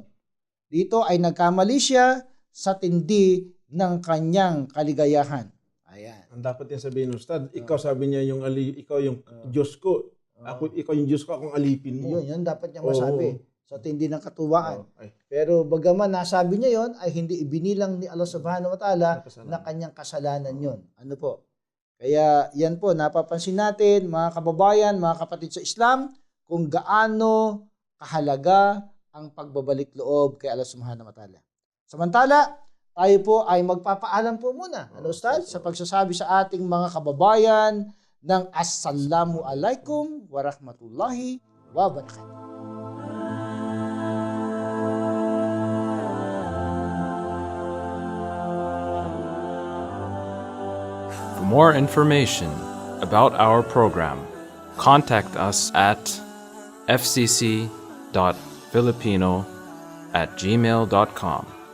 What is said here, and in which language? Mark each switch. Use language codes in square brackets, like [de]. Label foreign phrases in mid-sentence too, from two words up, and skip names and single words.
[tl] Dito ay nagkamali siya sa tindi ng kanyang kaligayahan. Ayan. Ang dapat niya sabihin, Ustad, ikaw sabi niya ikaw yung Diyos ko. Ikaw yung Diyos ko, akong alipin mo. Yun dapat niya masabi sa tindi ng katuwaan. Pero bagaman nasabi niya yon, ay hindi ibinilang ni Allah [ar] subhanahu wa ta'ala [tl] na kanyang kasalanan yon. Ano po? Kaya yan po, napapansin natin, mga kababayan, mga kapatid sa Islam, kung gaano kahalaga ang pagbabalik loob kay Allah [ar] subhanahu wa ta'ala. [tl] Samantala, tayo po ay magpapaalam po muna, Ustad, sa pagsasabi sa ating mga kababayan ng [ar] Assalamu alaikum wa rahmatullahi wa barakatuh. [en] For more information about our program, contact us at fcc.filipino@gmail.com.